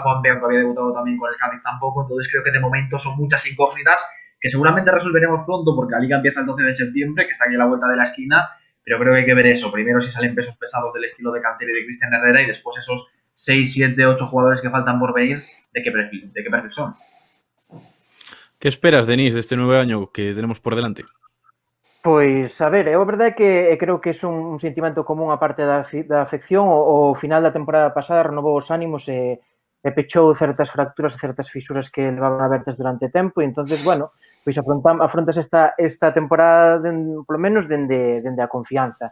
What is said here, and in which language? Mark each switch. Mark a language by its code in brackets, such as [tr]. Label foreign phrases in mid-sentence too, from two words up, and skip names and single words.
[es] Juan Peón, que había debutado también con el Cádiz, tampoco. Entonces creo que de momento son muchas incógnitas que seguramente resolveremos pronto, porque la Liga empieza el 12 de septiembre, que está aquí a la vuelta de la esquina, pero creo que hay que ver eso. Primero si salen pesos pesados del estilo de Cantero y de Cristian Herrera, y después esos 6, 7, 8 jugadores que faltan por venir, ¿de qué perfil son? ¿Qué esperas, Denis, de este nuevo año que tenemos por delante? [gl] Pois, a ver, a verdade é que creo que é un sentimento común a parte da afección. O final da temporada pasada renovou os ánimos e pechou certas fracturas e certas fisuras que levaban abertas durante tempo, e [es] entonces, bueno, [gl] pois afrontas esta temporada polo menos dende a confianza.